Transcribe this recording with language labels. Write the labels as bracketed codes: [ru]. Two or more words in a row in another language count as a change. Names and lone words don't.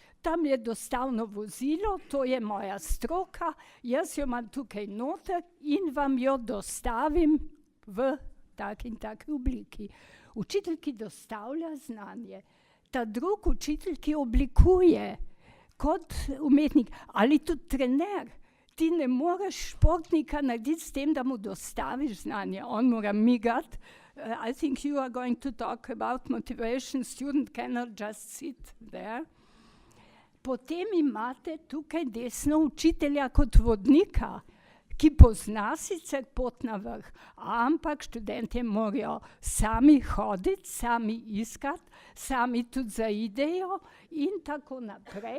[sl] Tam je dostavno vozilo, to je moja stroka, jaz jo imam tukaj noter in vam jo dostavim v taki in taki obliki. Učitelj, ki dostavlja znanje. Ta drug učitelj, ki oblikuje kot umetnik ali tudi trener. Ti ne moreš športnika narediti s tem, da mu dostaviš znanje. On mora migati. [en] I think you are going to talk about motivation. Student cannot just sit there. [sl] Potem imate tukaj desno učitelja kot vodnika, ki pozna sicer pot na vrh, ampak študentje morajo sami hoditi, sami iskati, sami tudi zaidejo in tako naprej.